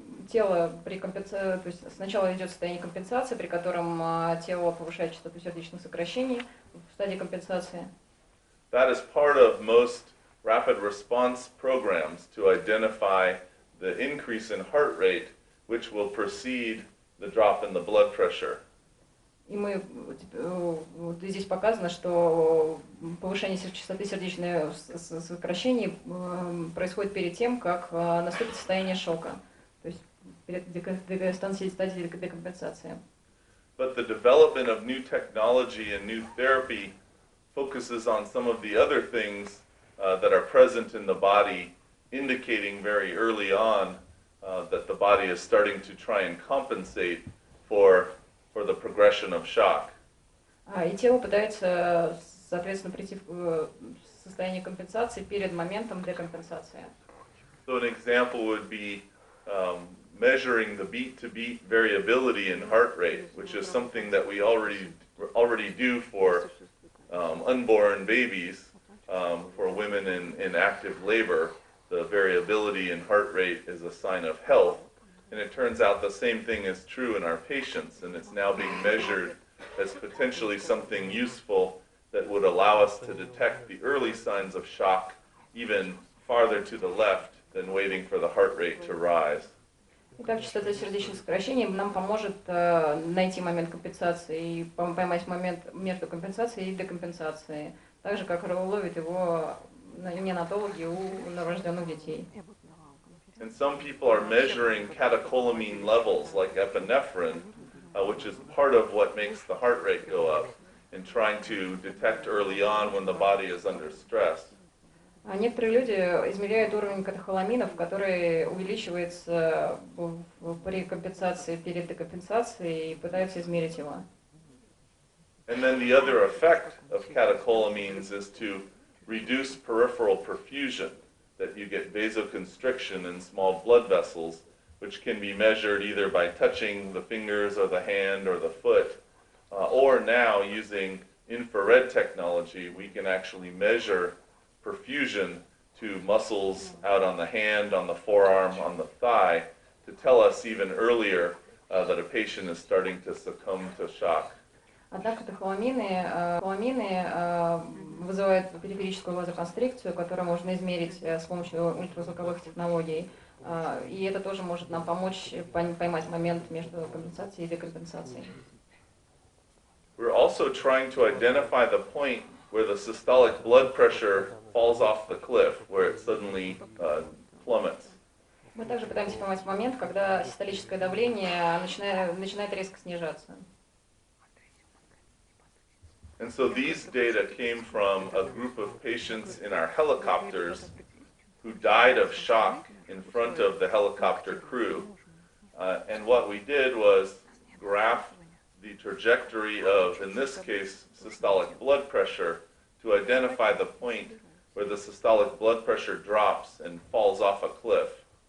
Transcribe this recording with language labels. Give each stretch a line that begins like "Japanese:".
Russian: Тело при компенсации, то есть сначала идет состояние компенсации, при котором тело повышает частоту сердечных сокращений в стадии компенсации.
English: That is part of most rapid response programs to identify the increase in heart rate, which will precede the drop in the blood pressure.
Russian: И мы здесь показано, что повышение частоты сердечных сокращений происходит перед тем, как наступит состояние шока, то есть перед стадией декомпенсации.
English: But the development of new technology and new therapy focuses on some of the other things that are present in the body, indicating very early on that the body is starting to try and compensate for the progression of shock.
Russian: И тело пытается, соответственно, прийти в состояние компенсации перед моментом декомпенсации.
English: So an example would be measuring the beat-to-beat variability in heart rate, which is something that we already do for unborn babies. For women in active labor, the variability in heart rate is a sign of health. And it turns out the same thing is true in our patients, and it's now being measured as potentially something useful that would allow us to detect the early signs of shock even farther to the left than waiting for the heart rate to rise.
Russian: Итак, частота сердечных сокращений нам поможет найти момент компенсации и поймать момент между компенсацией и декомпенсацией, так же, как ловят его неонатологи у новорожденных детей.
English: And some people are measuring catecholamine levels like epinephrine, which is part of what makes the heart rate go up, and trying to detect early on when the body is under stress.
Russian: Некоторые люди измеряют уровень катехоламинов, который увеличивается при компенсации перед декомпенсацией, и пытаются измерить его.
English: And then the other effect of catecholamines is to reduce peripheral perfusion, that you get vasoconstriction in small blood vessels, which can be measured either by touching the fingers or the hand or the foot, or now using infrared technology, we can actually measure perfusion to muscles out on the hand, on the forearm, on the thigh, to tell us even earlier that a patient is starting to succumb to shock.
Russian: Однако катехоламины вызывают периферическую вазоконстрикцию, которую можно измерить с помощью ультразвуковых технологий. И это тоже может нам помочь поймать момент между компенсацией и декомпенсацией.
English: We're also trying to identify the point where the systolic blood pressure falls off the cliff, where it suddenly plummets.
Russian: Мы также пытаемся поймать момент, когда систолическое давление начинает резко снижаться.
English: And so these data came from a group of patients in our helicopters who died of shock in front of the helicopter crew. And what we did was graph the trajectory of, in this case, systolic blood pressure to identify the point where the systolic blood pressure drops and falls off a cliff.